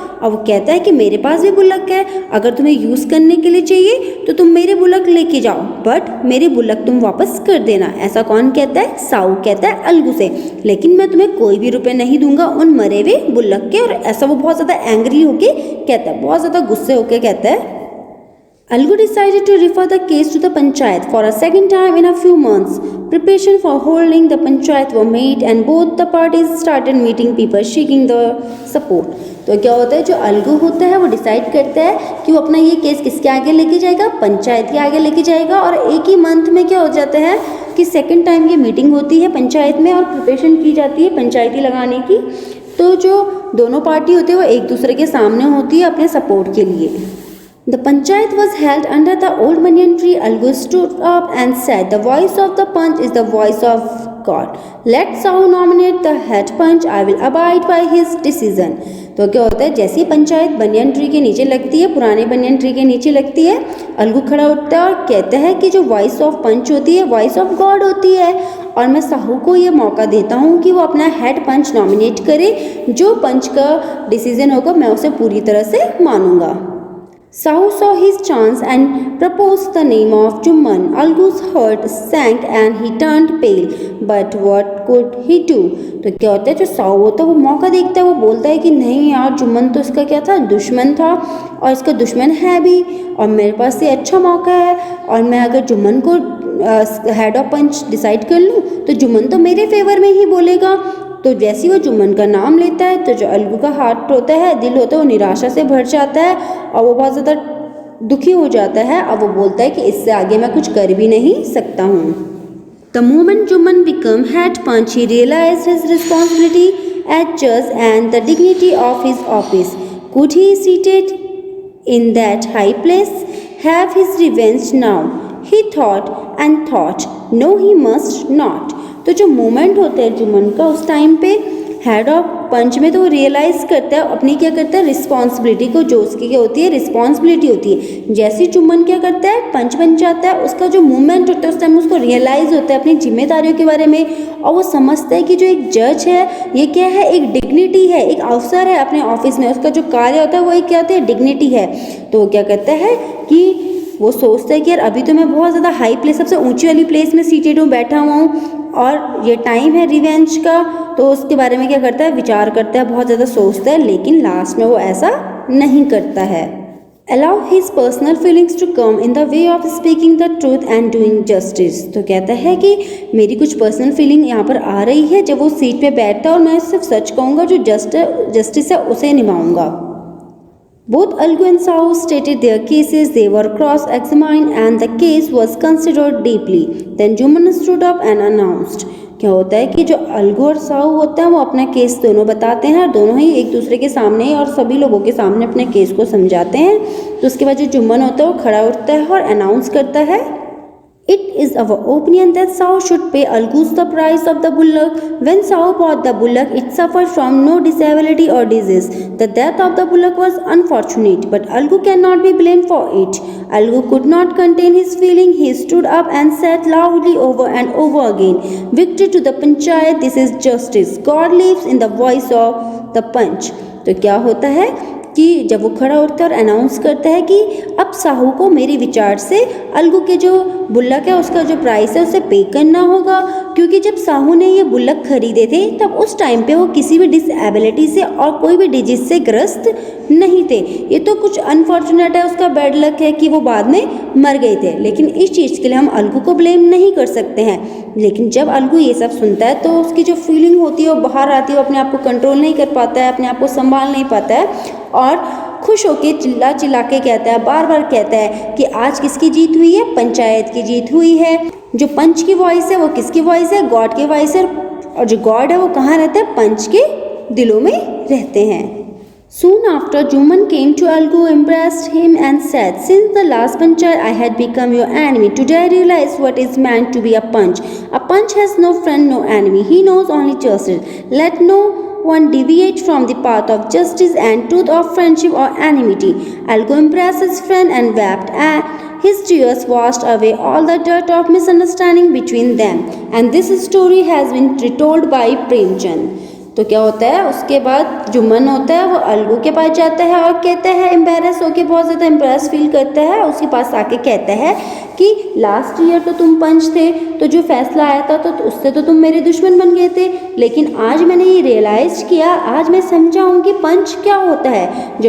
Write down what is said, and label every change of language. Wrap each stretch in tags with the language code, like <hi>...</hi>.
<hi>और वो कहता है कि मेरे पास भी बुल्लक है, अगर तुम्हें यूज़ करने के लिए चाहिए तो तुम मेरे बुल्लक लेके जाओ, बट मेरे बुल्लक तुम वापस कर देना। ऐसा कौन कहता है, साहू कहता है अलगू से। लेकिन मैं तुम्हें कोई भी रुपए नहीं दूंगा उन मरे हुए बुल्लक के। और ऐसा वो बहुत ज़्यादा एंग्री होके कहता है, बहुत ज़्यादा गुस्से होके कहता है।</hi> <en>Algu decided to refer the case to the panchayat for a second time in a few months. Preparation for holding the panchayat were made and both the parties started meeting people seeking the support.</en> <hi>तो क्या होता है, जो अलगू होता है वो decide करता है कि वो अपना ये केस किसके आगे लेके जाएगा, पंचायत के आगे लेके जाएगा। और एक ही मंथ में क्या हो जाता है कि सेकेंड टाइम ये मीटिंग होती है पंचायत में और प्रिपरेशन की जाती है पंचायती लगाने की। तो जो दोनों पार्टी होती है वो एक दूसरे के सामने होती है अपने सपोर्ट के लिए।</hi> <en>The panchayat was held under the old banyan tree. Algu stood up and said, "The voice of the panch is the voice of God. Let Sahu nominate the head panch. I will abide by his decision."</en> <hi>तो क्या होता है, जैसे ही panchayat banyan tree के नीचे लगती है, पुराने बनियन ट्री के नीचे लगती है, अलगू खड़ा उठता है और कहता है कि जो वॉइस ऑफ पंच होती है वॉइस ऑफ गॉड होती है, और मैं साहू को ये मौका देता हूँ कि वो अपना हेड पंच नॉमिनेट करे। जो पंच का डिसीजन होगा मैं उसे पूरी तरह से मानूंगा।</hi> <en>Sahu saw his chance and proposed the name of Jumman. Algu's heart sank and he turned pale. But what could he do?</en> <hi>तो क्या होता है, जो साहू होता है वो मौका देखता है, वो बोलता है कि नहीं यार, जुम्मन तो इसका क्या था, दुश्मन था, और इसका दुश्मन है भी, और मेरे पास ये अच्छा मौका है, और मैं अगर जुम्मन को हेड ऑफ पंच डिसाइड कर लूँ तो जुम्मन तो मेरे फेवर में ही बोलेगा। तो जैसे वो जुम्मन का नाम लेता है तो जो अलगू का हार्ट होता है, दिल होता है, वो निराशा से भर जाता है और वो बहुत ज़्यादा दुखी हो जाता है। अब वो बोलता है कि इससे आगे मैं कुछ कर भी नहीं सकता हूँ।</hi> <en>The moment Juman became head punch, he realized his responsibility as judge and the dignity of his office. Could he, seated in that high place, have his revenge now? He thought and thought. No, he must not.</en> <hi>तो जो moment होता है जुम्मन का उस time पे head of पंच में, तो वो रियलाइज़ करता है अपनी क्या करता है रिस्पॉन्सिबिलिटी को, जो उसकी क्या होती है रिस्पॉन्सिबिलिटी होती है। जैसे जुम्मन क्या करता है पंच बन जाता है, उसका जो मूवमेंट होता है उस टाइम उसको रियलाइज़ होता है अपनी जिम्मेदारियों के बारे में, और वो समझता है कि जो एक जज है ये क्या है, एक डिग्निटी है, एक अवसर है अपने ऑफिस में, उसका जो कार्य होता है वो एक क्या होता है डिग्निटी है। तो वो क्या करता है कि वो सोचता है कि यार अभी तो मैं बहुत ज़्यादा हाई प्लेस, सबसे ऊंची वाली प्लेस में सीटेड हूँ, बैठा हुआ हूँ, और ये टाइम है रिवेंज का। तो उसके बारे में क्या करता है विचार करता है, बहुत ज़्यादा सोचता है, लेकिन लास्ट में वो ऐसा नहीं करता है।</hi> <en>Allow his personal feelings to come in the way of speaking the truth and doing justice.</en> <hi>तो कहता है कि मेरी कुछ पर्सनल फीलिंग यहाँ पर आ रही है जब वो सीट पे बैठता है और मैं सिर्फ सच कहूँगा, जो जस्टिस है उसे निभाऊंगा।</hi> <en>Both Algu and Sahu stated their cases. They were cross-examined and the case was considered deeply. Then Juman stood up and announced.</en> <hi>क्या होता है कि जो अलगू और साहू होता है वो अपना केस दोनों बताते हैं, दोनों ही एक दूसरे के सामने और सभी लोगों के सामने अपने केस को समझाते हैं। तो उसके बाद जो जुम्मन होता है वो खड़ा उठता है और अनाउंस करता है,</hi> <en>It is our opinion that Sahu should pay Algus the price of the bullock. When Sahu bought the bullock, it suffered from no disability or disease. The death of the bullock was unfortunate, but Algu cannot be blamed for it. Algu could not contain his feeling. He stood up and said loudly over and over again, Victory to the Panchayat, this is justice. God lives in the voice of the punch.</en> <hi>तो क्या होता है कि जब वो खड़ा उठता है और अनाउंस करता है कि अब साहू को मेरे विचार से अलगू के जो बुल्लक है उसका जो प्राइस है उसे पे करना होगा, क्योंकि जब साहू ने ये बुल्लक खरीदे थे तब उस टाइम पे वो किसी भी डिसेबिलिटी से और कोई भी डिजीज से ग्रस्त नहीं थे। ये तो कुछ अनफॉर्चुनेट है, उसका बैड लक है कि वो बाद में मर गए थे, लेकिन इस चीज़ के लिए हम अलगू को ब्लेम नहीं कर सकते हैं। लेकिन जब अलगू ये सब सुनता है तो उसकी जो फीलिंग होती है वो बाहर आती है, वो अपने आप को कंट्रोल नहीं कर पाता है, अपने आप को संभाल नहीं पाता है और खुश होके चिल्ला चिल्ला के कहता है, बार बार कहता है कि आज किसकी जीत हुई है, पंचायत की जीत हुई है। जो पंच की वॉइस है वो किसकी वॉइस है, गॉड की वॉइस है, और जो गॉड है वो कहाँ रहता है, पंच के दिलों में रहते हैं।</hi> <en>Soon after, Juman came to Algu, embraced him and said, Since the last panchayat I had become your enemy. Today I realize what is meant to be a punch. A punch has no friend, no enemy. He knows only justice. Let no one deviate from the path of justice and truth, of friendship or enmity. Algu embraced his friend and wept, and his tears washed away all the dirt of misunderstanding between them. And this story has been retold by Premchand.</en> <hi>तो क्या होता है उसके बाद जुम्मन होता है वो अलगू के पास जाता है और कहता है, एम्बेरस होके बहुत ज़्यादा एम्बेरस फील करता है, उसके पास आके कहता है कि लास्ट ईयर तो तुम पंच थे, तो जो फैसला आया था तो उससे तो तुम मेरे दुश्मन बन गए थे, लेकिन आज मैंने ये रियलाइज किया, आज मैं समझा हूँ कि पंच क्या होता है।</hi>